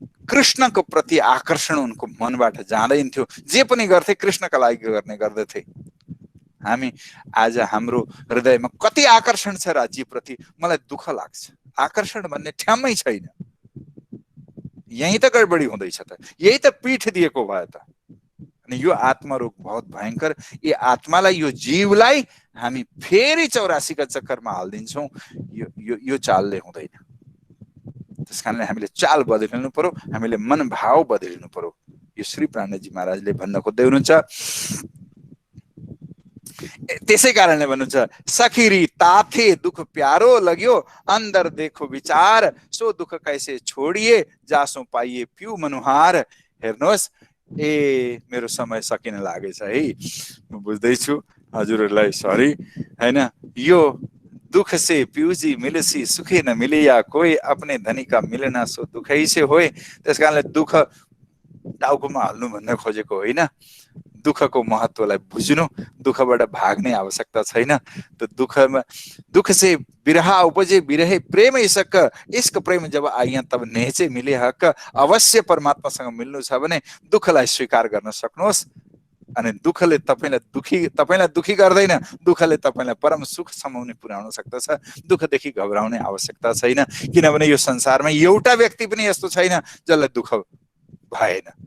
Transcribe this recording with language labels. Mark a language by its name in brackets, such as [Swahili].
[Nepali] कृष्णको प्रति आकर्षण उनको मनबाट जाँदैन थियो। जे पनि गर्थे कृष्णका लागि गर्ने गर्दथे। हामी आज हाम्रो हृदयमा कति आकर्षण छ राज्यप्रति, मलाई दुःख लाग्छ। आकर्षण भन्ने ठ्याम्मै छैन। यही त गडबडी हुँदैछ त, यही त पीठ दिएको भयो त। अनि यो आत्मरोग बहुत भयंकर। यो आत्मालाई, यो जीवलाई हामी फेरि 84 का चक्करमा हाल्दिन्छौँ। यो चालले हुँदैन। त्यसकारणले हामीले चाल बदलिनु पर्यो, हामीले मनभाव बदलिनु पर्यो। यो श्री प्राणजी महाराजले भन्न खोज्दै हुनुहुन्छ। त्यसै कारणले भन्नुहुन्छ, [Hindi] सखिरी ताथे दुख प्यारो लग्यो, अंदर देखो विचार सो दुख कैसे छोडिए, जासो पाइए पिउ मनुहार। [Nepali] हेर्नुहोस्, मेरो समय सकिन लागेछ है, म बुझ्दैछु हजुरहरूलाई, सरी हैन। [Hindi] यो दुख से पिउजी मिलसी सुखे न मिलिया, कोही अपने धनी का मिलना सो दुखै से होए। [Nepali] त्यसकारणले दुख टाउकोमा हाल्नु भन्न खोजेको होइन। दुखको महत्वलाई बुझ्नु, दुखबाट भाग्ने आवश्यकता छैन। [Hindi] त दुख से बिरहा उपजे, बिरहे प्रेम इसक, इश्क प्रेम जब आइया तब नेचे मिले हक। [Nepali] अवश्य परमात्मासँग मिल्नु छ भने दुखलाई स्वीकार गर्न सक्नुहोस्। अनि दुखले तपाईलाई दुखी गर्दैन, दुखले तपाईलाई परम सुख समाउने पुर्याउन सक्दछ। दुखदेखि घबराउने आवश्यकता छैन, किनभने यो संसारमा एउटा व्यक्ति पनि यस्तो छैन जसलाई दुख भएन।